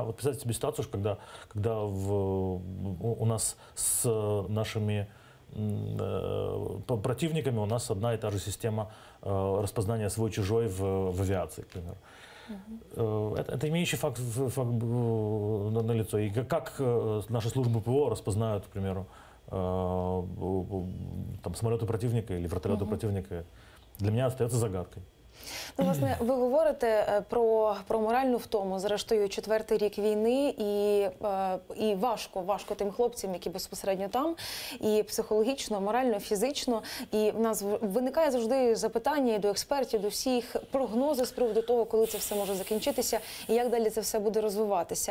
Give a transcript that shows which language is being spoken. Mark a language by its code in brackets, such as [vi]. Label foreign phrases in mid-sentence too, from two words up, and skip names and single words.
[ru] Вот представьте себе ситуацию, когда у нас с нашими противниками у нас одна и та же система распознания свой-чужой в авиации, к примеру. Это имеющий факт на лицо. И как наши службы ПВО распознают, к примеру, там, самолеты противника или вертолеты противника, для меня остается загадкой. [uk] Ну, власне, ви говорите про моральну втому. Зрештою, 4-й рік війни, і важко тим хлопцям, які безпосередньо там, і психологічно, морально, фізично. І в нас виникає завжди запитання і до експертів, до всіх, прогнози з приводу того, коли це все може закінчитися і як далі це все буде розвиватися.